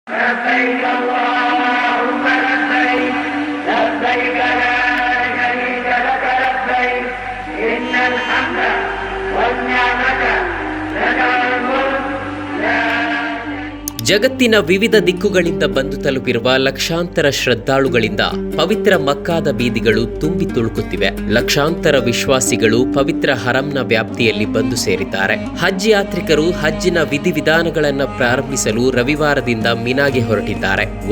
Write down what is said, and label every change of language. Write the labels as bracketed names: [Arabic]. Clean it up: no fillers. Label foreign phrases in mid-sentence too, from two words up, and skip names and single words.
[Arabic] لبيك اللهم لبيك لبيك لا شريك لك لبيك إن الحمد والنعمة لك والملك لا [Kannada] ಜಗತ್ತಿನ ವಿವಿಧ ದಿಕ್ಕುಗಳಿಂದ ಬಂದು ತಲುಪಿರುವ ಲಕ್ಷಾಂತರ ಶ್ರದ್ಧಾಳುಗಳಿಂದ ಪವಿತ್ರ ಮಕ್ಕಾದ ಬೀದಿಗಳು ತುಂಬಿ ತುಳುಕುತ್ತಿವೆ. ಲಕ್ಷಾಂತರ ವಿಶ್ವಾಸಿಗಳು ಪವಿತ್ರ ಹರಂನ ವ್ಯಾಪ್ತಿಯಲ್ಲಿ ಬಂದು ಸೇರಿದ್ದಾರೆ. ಹಜ್ ಯಾತ್ರಿಕರು ಹಜ್ಜಿನ ವಿಧಿವಿಧಾನಗಳನ್ನು ಪ್ರಾರಂಭಿಸಲು ರವಿವಾರದಿಂದ ಮಿನಾಗೆ ಹೊರಟಿದ್ದಾರೆ.